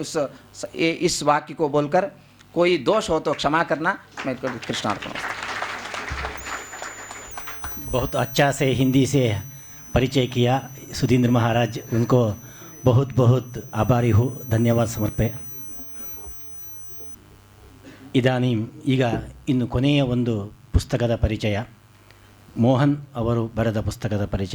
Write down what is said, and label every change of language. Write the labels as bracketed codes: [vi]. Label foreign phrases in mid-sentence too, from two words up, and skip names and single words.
[hi] इस वाक्य को बोलकर कोई दोष हो तो क्षमा करना। मैं कृष्णार्पण। बहुत अच्छा से हिंदी से परिचय किया सुधींद्र महाराज, उनको बहुत बहुत आभारी हूँ, धन्यवाद समर्पे। [kn] ಇದಾನೀಂ ಈಗ ಇನ್ನು ಕೊನೆಯ ಒಂದು ಪುಸ್ತಕದ ಪರಿಚಯ, ಮೋಹನ್ ಅವರು ಬರೆದ ಪುಸ್ತಕದ ಪರಿಚಯ.